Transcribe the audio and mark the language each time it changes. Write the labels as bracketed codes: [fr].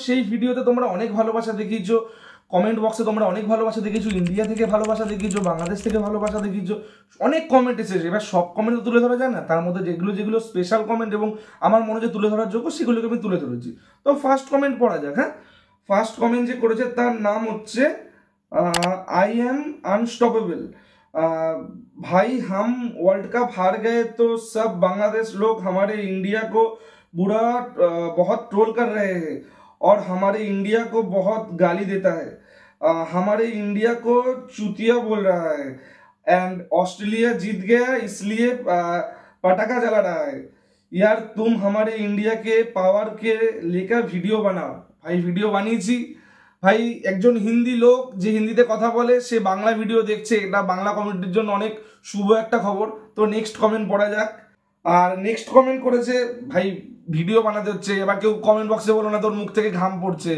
[bn] সেই ভিডিওতে তোমরা অনেক ভালোবাসা দেখিয়েছো, কমেন্ট বক্সে তোমরা অনেক ভালোবাসা দেখিয়েছো, ইন্ডিয়া থেকে ভালোবাসা দেখিয়েছো, বাংলাদেশ থেকে ভালোবাসা দেখিয়েছো, অনেক কমেন্ট এসেছে। এবার সব কমেন্ট তুলে ধরা যায় না, তার মধ্যে যেগুলো যেগুলো স্পেশাল কমেন্ট এবং আমার মনে যে তুলে ধরার যোগ্য সেগুলোকে আমি তুলে ধরেছি। তো ফার্স্ট কমেন্ট পড়া যাক। হ্যাঁ, ফার্স্ট কমেন্ট যে করেছে তার নাম হচ্ছে आई एम अनस्टॉपेबल। [hi] भाई हम वर्ल्ड कप हार गए तो सब बांग्लादेश लोग हमारे इंडिया को बुरा बहुत ट्रोल कर रहे हैं और हमारे इंडिया को बहुत गाली देता है, हमारे इंडिया को चूतिया बोल रहा है एंड ऑस्ट्रेलिया जीत गया इसलिए पटाखा जला रहा है। यार तुम हमारे इंडिया के पावर के लेकर वीडियो बनाओ। भाई वीडियो [bn] বানিয়েছি ভাই, একজন হিন্দি লোক যে হিন্দিতে কথা বলে সে বাংলা ভিডিও দেখছে, এটা বাংলা কমিউনিটির জন্য অনেক শুভ একটা খবর। তো নেক্সট কমেন্ট পড়া যাক। আর নেক্সট কমেন্ট করেছে, ভাই ভিডিও বানাতে হচ্ছে, এবার কেউ কমেন্ট বক্সে বলো না তোর মুখ থেকে ঘাম পড়ছে।